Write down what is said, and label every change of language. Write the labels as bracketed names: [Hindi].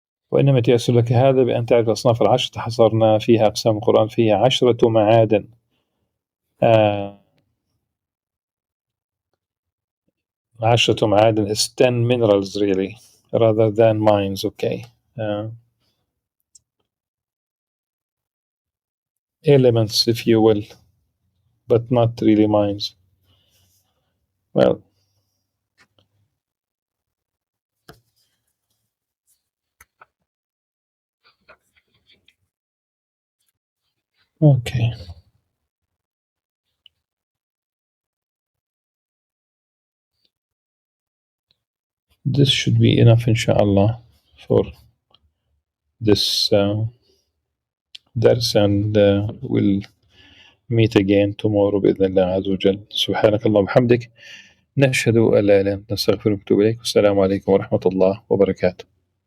[Arabic] وإنما تيسر لك هذا بأن تعرف الأصناف العشرة حصرنا فيها أقسام القرآن فيها 10 معادن. [English] 10 معادن is 10 minerals really rather than mines. Okay, elements if you will, but not really mines. Well, okay, this should be enough inshallah for this dars, and we'll meet again tomorrow [Arabic] بإذن الله عز وجل. سبحانك اللهم وبحمدك نشهد أن لا إله إلا أنت نستغفرك ونتوب إليك. والسلام عليكم ورحمة الله وبركاته.